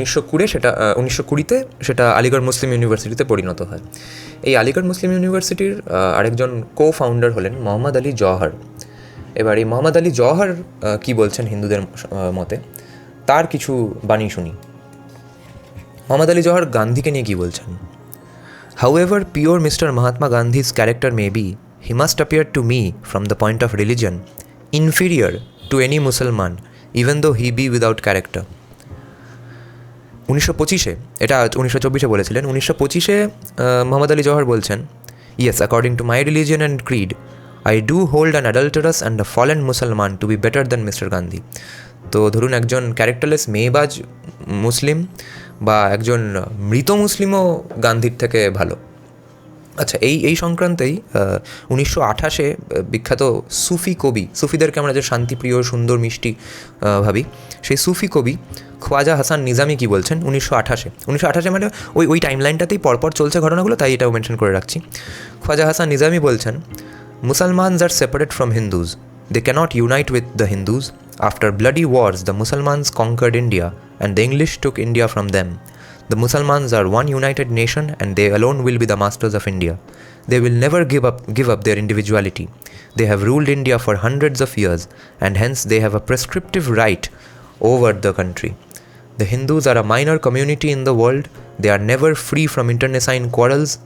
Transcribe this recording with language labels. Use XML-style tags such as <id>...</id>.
<bn>1920-তে সেটা আলিগড় মুসলিম ইউনিভার্সিটিতে পরিণত হয়। এই আলিগড় মুসলিম ইউনিভার্সিটির আরেকজন কো ফাউন্ডার হলেন মোহাম্মদ আলী জওহর। এবার এই মোহাম্মদ আলী জওহর কী বলছেন হিন্দুদের মতে, তার কিছু বাণী শুনি। মোহাম্মদ আলী জওহর গান্ধীকে নিয়ে কী বলছেন?</bn> <en>However pure Mr. Mahatma Gandhi's character may be, he must appear to me from the point of religion inferior to any Musliman, even though he be without character.</en> <bn>1925-এ, এটা 1924-এ বলেছিলেন, 1925-এ মোহাম্মদ আলী জওহর বলছেন,</bn> <en>Yes, according to my religion and creed, I do hold an adulterous and a fallen Musalman to be better than mister Gandhi.</en> <bn>তো ধরুন একজন characterless মেয়েবাজ মুসলিম বা একজন মৃত মুসলিমও গান্ধীর থেকে ভালো। আচ্ছা, এই সংক্রান্তেই 1928-এ বিখ্যাত সুফি কবি, সুফিদেরকে আমরা যে শান্তিপ্রিয়, সুন্দর, মিষ্টি ভাবি, সেই সুফি কবি খোয়াজা হাসান নিজামি কী বলছেন 1928-এ মানে ওই টাইমলাইনটাতেই পরপর চলছে ঘটনাগুলো, তাই এটাও মেনশন করে রাখছি। খোয়াজা হাসান নিজামি বলছেন,</bn> <en>Musalmans are separate from Hindus, they cannot unite with the Hindus. After bloody wars the Musalmans conquered India and the English took India from them. The Musalmans are one united nation and they alone will be the masters of India. They will never give up their individuality. They have ruled India for hundreds of years and hence they have a prescriptive right over the country. The Hindus are a minor community in the world. They are never free from internecine quarrels.</en>